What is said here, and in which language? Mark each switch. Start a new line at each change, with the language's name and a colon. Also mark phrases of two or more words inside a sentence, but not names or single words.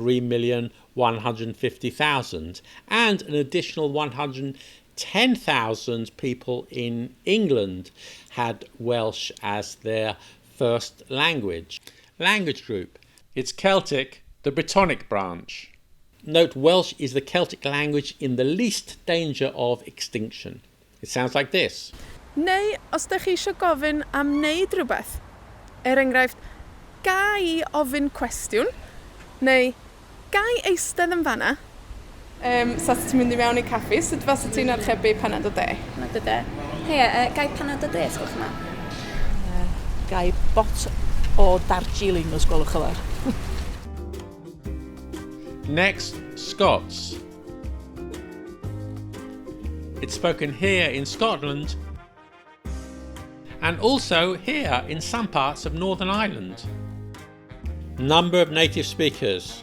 English: 3,150,000, and an additional 110,000 people in England had Welsh as their first language. Language group. It's Celtic, the Brittonic branch. Note Welsh is the Celtic language in the least danger of extinction. It sounds like this.
Welsh: Neu os da chi eisiau gofyn am wneud rhywbeth, enghraifft, ga I ofyn cwestiwn, neu ga I eistedd yn fanna, sa ti'n mynd I mewn I caffi, sut fas ti'n archebu panad o de? Panad o de. Hei, ga I panad o de, sgwch yma? Ga I bot o Darjeeling, os gwelwch yn dda.
English: Next, Scots. It's spoken here in Scotland and also here in some parts of Northern Ireland. Number of native speakers.